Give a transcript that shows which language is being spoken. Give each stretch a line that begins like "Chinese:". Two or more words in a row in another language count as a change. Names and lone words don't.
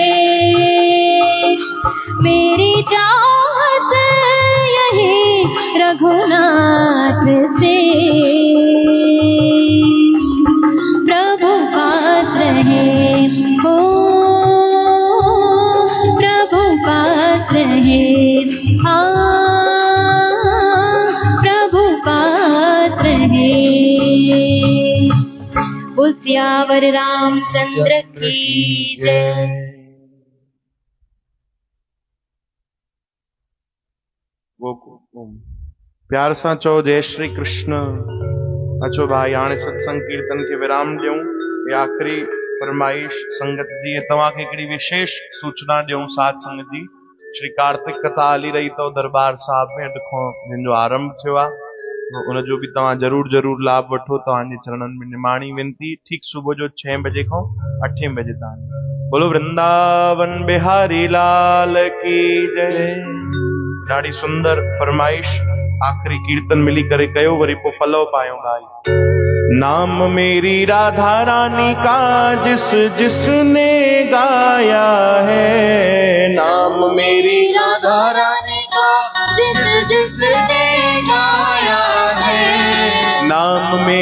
Hindi: मेरी चाहत यही रघुनाथ से, प्रभु पास रहे, ओ प्रभु पास रहे, हाँ प्रभु पास रहे। बोल सियावर रामचंद्र की जय।
Sindhi: प्यार सां चओ
Hindi: जय श्री कृष्ण।
Sindhi: अचो भाई हाणे सत्संग कीर्तन के विराम ॾियूं। ये आखिरी फरमाइश संगत जी तव्हांखे हिकिड़ी विशेष सूचना ॾियूं साध संगत जी। श्री कार्तिक कथा हली रही अथव दरबार साहिब में, अॼु खां जिन जो आरंभ थियो आहे, उनजो भी तव्हां जरूर लाभ वठो। तव्हांजे चरणनि में निमाणी विनती। ठीक सुबुह जो 6 बजे खां 8 बजे ताईं।
Hindi: बोलो वृंदावन बिहारी लाल की जय।
Sindhi: ॾाढी सुंदर फरमाइश आखिरी कीर्तन मिली करे कयो, वरी पोइ पलव पायो भाई।
Hindi: नाम मेरी राधा रानी का जिस जिसने गाया है, नाम मेरी राधा रानी का जिस जिसने गाया है, नाम